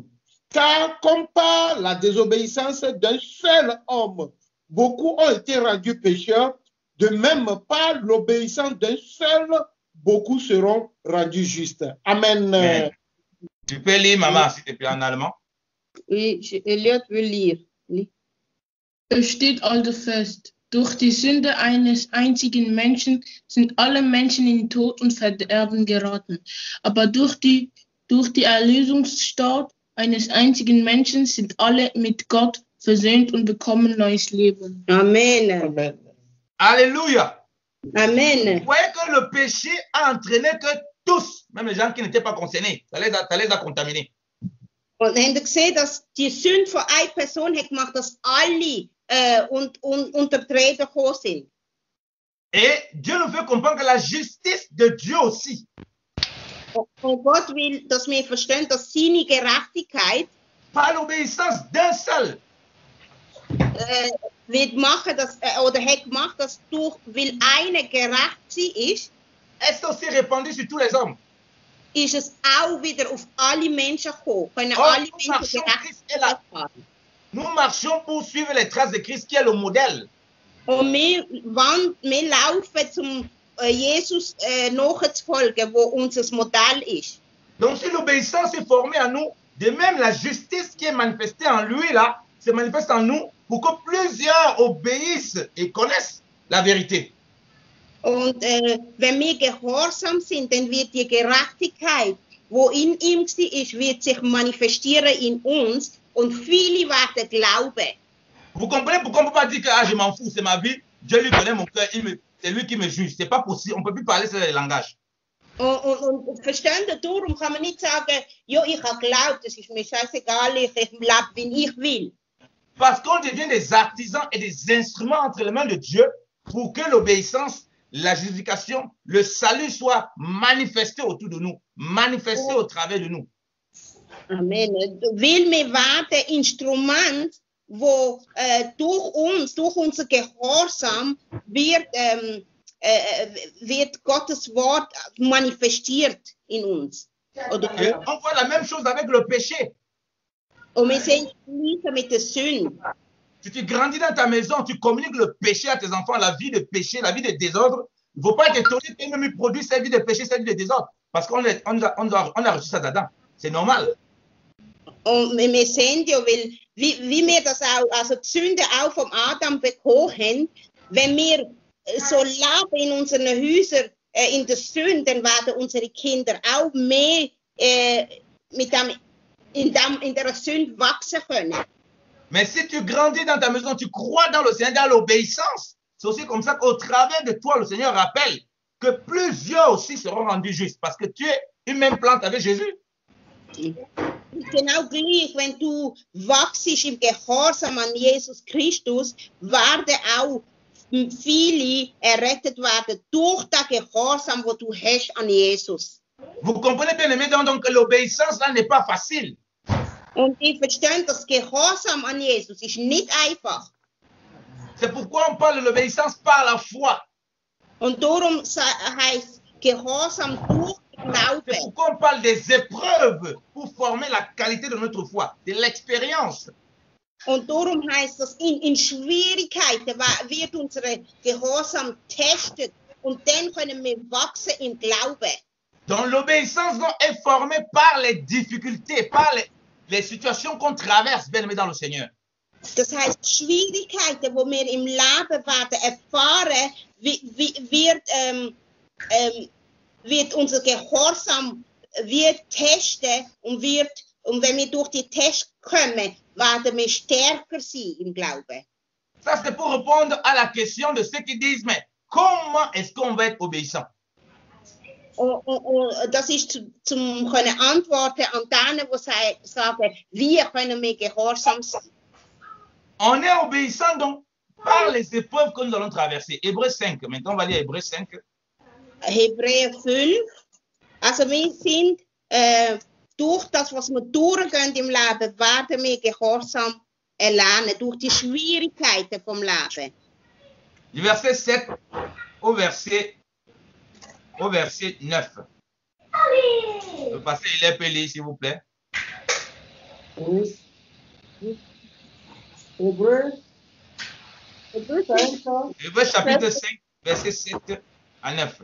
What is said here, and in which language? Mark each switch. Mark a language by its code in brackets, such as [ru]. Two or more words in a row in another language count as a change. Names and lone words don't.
[fr] Car comme par la désobéissance d'un seul homme, beaucoup ont été rendus pécheurs, de même par l'obéissance d'un seul, beaucoup seront rendus justes. Amen. Amen. Tu peux lire, maman, s'il te plaît, en allemand? Oui, Elliot will lire. [de] Es steht also fest, durch die Sünde eines einzigen Menschen sind alle Menschen in Tod und Verderben geraten. Aber durch die Erlösungstat eines einzigen Menschen sind alle mit Gott versöhnt und bekommen neues Leben. Amen. Amen. Alléluia. Amen. [fr] Vous voyez que le péché a entraîné que tous, même les gens qui n'étaient pas concernés, ça les a contaminés. [de] Und haben Sie gesehen, dass die Sünde von einer Person hat gemacht, dass alle unter die Rede gekommen sind. [fr] Et Dieu nous fait comprendre que la justice de Dieu aussi, [de] Und Gott will, dass wir verstehen, dass seine Gerechtigkeit [fr] par l'obéissance d'un seul, [de] wird machen, dass, oder hat gemacht, dass durch, weil einer gerecht sie ist [fr] est aussi répandue sur tous les hommes. [de] Ist es auch wieder auf alle Menschen gekommen. Können [fr] Oh, [de] alle [fr] nous [de] Menschen [fr] marchons, Christ est là. [de] Gerechtigkeit haben. [fr] Nous marchons pour suivre les traces de Christ qui est le modèle. [de] Und wir laufen, zum Jesus nachzufolgen, wo unser Modell ist. [fr] Donc si l'obéissance est formée en nous, de même la justice qui est manifestée en lui là, se manifeste en nous pour que plusieurs obéissent et connaissent la vérité. [de] Und wenn wir gehorsam sind, dann wird die Gerechtigkeit, wo in ihm ist, wird sich manifestieren in uns und viele werden glauben. [fr] Vous comprenez pourquoi on ne peut pas dire que ah, je m'en fous, c'est ma vie, Dieu lui connaît mon cœur, c'est lui qui me juge. C'est pas possible, on ne peut plus parler ce langage. [de] Und verstehen, darum kann man nicht sagen, ja, ich habe geglaubt, es ist mir scheißegal, ich lebe, wie ich will. [fr] Parce qu'on devient des artisans et des instruments entre les mains de Dieu pour que l'obéissance, la justification, le salut soit manifesté autour de nous, manifesté au travers de nous. Amen. [de] Weil wir werden Instrument, wo durch uns, durch unser Gehorsam wird Gottes Wort manifestiert in uns. Oder [fr] Et on voit la même chose avec le péché. [de] Und wir sehen es mit der Sünde. [fr] Si tu grandis dans ta maison, tu communiques le péché à tes enfants, la vie de péché, la vie de désordre. Il ne faut pas t'étonner qu'eux-mêmes produisent cette vie de péché, cette vie de désordre. Parce qu'on a reçu ça d'Adam. C'est normal. [de] Und wir sehen ja, weil, wie wir das auch, also die Sünde auch vom Adam bekommen haben, wenn wir so leben in unseren Häusern in der Sünde, dann werden unsere Kinder auch mehr in der Sünde wachsen können. [fr] Mais si tu grandis dans ta maison, tu crois dans le Seigneur, dans l'obéissance, c'est aussi comme ça qu'au travers de toi, le Seigneur rappelle que plusieurs aussi seront rendus justes parce que tu es une même plante avec Jésus. [de] Genau gleich, wenn du wachst im Gehorsam an Jesus Christus, werden auch viele errettet werden durch den Gehorsam, wo du hast an Jesus. [fr] Vous comprenez bien aimé, donc l'obéissance là n'est pas facile. [de] Und ich verstehe, das Gehorsam an Jesus ist nicht einfach. [fr] C'est pourquoi on parle de l'obéissance par la foi. [de] Und darum heißt Gehorsam durch Glaube. [fr] C'est pourquoi on parle des épreuves pour former la qualité de notre foi, de l'expérience. [de] Und darum heißt das, in Schwierigkeiten wird unser Gehorsam testet und dann können wir wachsen im Glauben. [fr] Donc l'obéissance est formée par les difficultés, par les situations qu'on traverse, bien aimé dans le Seigneur. [de] Das heißt, Schwierigkeiten, die wir im Leben werden erfahren, wird unser Gehorsam testen und wenn wir durch die Tests kommen, werden wir stärker sein im Glauben. [fr] Ça, c'est pour répondre à la question de ceux qui disent, mais comment est-ce qu'on va être obéissant? [de] Das ist zum können antworten an denen, die sagen, wie können wir gehorsam sein? [fr] On est obéissant donc par les épreuves que nous allons traverser. Hébreux 5, maintenant on va lire Hébreux 5. [de] Hebräer 5. Also wir sind durch das, was wir durchgehen im Leben, werden wir Gehorsam erlernen, durch die Schwierigkeiten vom Leben. [fr] Du verset 7 au verset 9. Le pasteur, il est peut lire, s'il vous plaît. Oui. Hébreu. Hébreu, ça aime ça. Hébreux chapitre 5, verset 7 à 9.